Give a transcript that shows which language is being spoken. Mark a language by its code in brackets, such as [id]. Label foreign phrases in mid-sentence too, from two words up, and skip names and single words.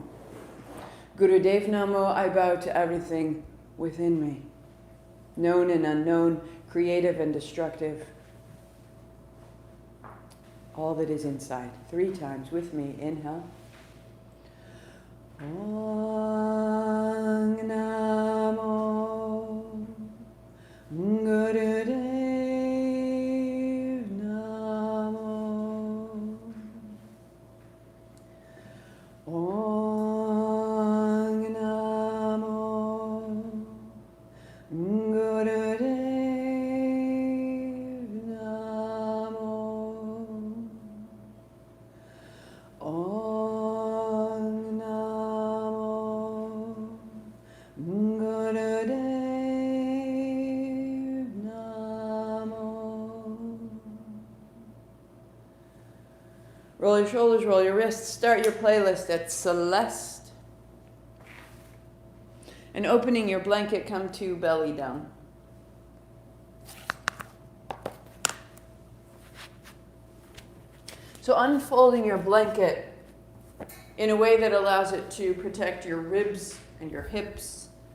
[sa] Gurudev Namo, [en] I bow to everything within me. Known and unknown, creative and destructive. All that is inside. 3 times with me. Inhale. [sa] Ong Namo Gurudev Namo Ong Namo Gurudev Namo Ong Namo Gurudev Namo. [en] Roll your shoulders, roll your wrists, start your playlist at Celeste. And opening your blanket, come to belly down. So unfolding your blanket in a way that allows it to protect your ribs and your hips.